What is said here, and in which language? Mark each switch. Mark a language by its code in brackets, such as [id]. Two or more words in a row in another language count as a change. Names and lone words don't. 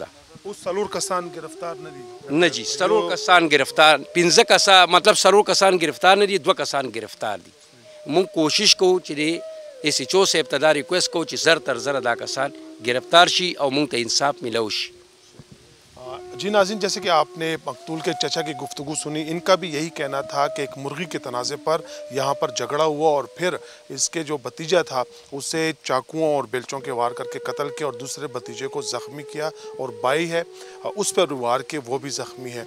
[ps] اوس 4 کسان گرفتار نه دي؟ نه جی 4 کسان گرفتار، 15 کسان مطلب 4 کسان گرفتار نه دي، 2 کسان گرفتار دي. مونږ کوشش کوو چې د ایس ایچ او صاحب ته دا ریکویسټ کوو چې زر تر زره دا کسان گرفتار شي او مونږ ته انصاف ملو شي. [ur] جی ناظرین، جیسے کہ آپ نے مقتول کے چچا کی گفتگو سنی، ان کا بھی یہی کہنا تھا کہ ایک مرغی کے تنازع پر یہاں پر جھگڑا ہوا اور پھر اس کے جو بھتیجا تھا اسے چاقوؤں اور بیلچوں کے وار کر کے قتل کیا اور دوسرے بھتیجے کو زخمی کیا، اور بائی ہے اس پر وار کے وہ بھی زخمی ہے.